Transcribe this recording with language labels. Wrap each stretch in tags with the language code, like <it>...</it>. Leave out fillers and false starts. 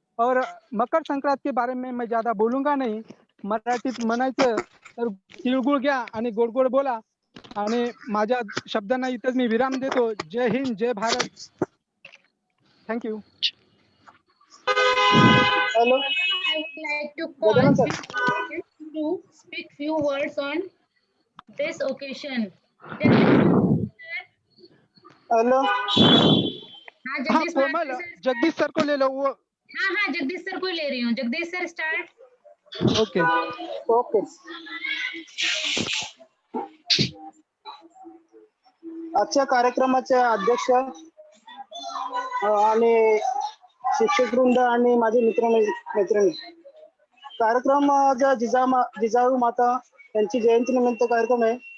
<hi>और मकर संक्रांत के बारे में मैं ज्यादा बोलूंगा</hi> <mr>नाही. मराठीत म्हणायचं तर तिळगुळ घ्या आणि गोड गोड बोला. आणि माझ्या शब्दांना इथंच मी विराम देतो. जय हिंद, जय Bharat. Thank you.</mr> <en>Hello, I would like to call Gajanan sir. to speak few words on this occasion.</en> <hi>Jagdish</hi> <en>Hello.</en> <hi>हाँ हाँ जगदीश कोमल, माथुर सर जगदीश सर को ले लो. वो हाँ हाँ जगदीश सर को ले रही हूँ Jagdish sir start</hi> <en>Okay. Okay.</en> <mr>आजच्या कार्यक्रमाचे अध्यक्ष आणि शिक्षक वृंद आणि माझे मैत्रिणी कार्यक्रम आज जिजाऊ माता यांची जयंती निमित्त कार्यक्रम आहे.</mr>